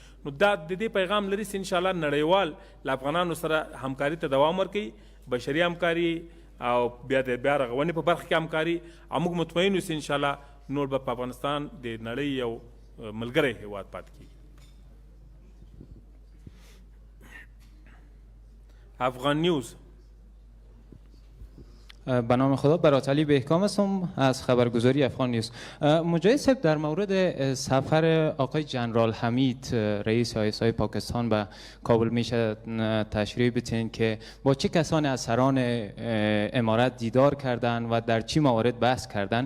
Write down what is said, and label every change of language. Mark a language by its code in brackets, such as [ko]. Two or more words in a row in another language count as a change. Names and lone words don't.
[ps] نو دا د دې پیغام لري چې انشاءالله نړیوال له افغانانو سره همکاري ته دوام ورکوي، بشري همکاري او بیا د بیا رغونې په برخه کې همکاري، او موږ مطمئن یو چې انشاءالله نور به په افغانستان د نړۍ یو ملګری هیواد پاتې کیږي. [fa] افغان نیوز. به نام خدا، برات علی بهکام هستم از خبرگزاری افغان نیوز. مجاهد صاحب، در مورد سفر آقای جنرال حمید رئیس ISI پاکستان به کابل میشه تشریح بدین که با چه کسانی از سران امارت دیدار کردن و در چه موارد بحث کردن؟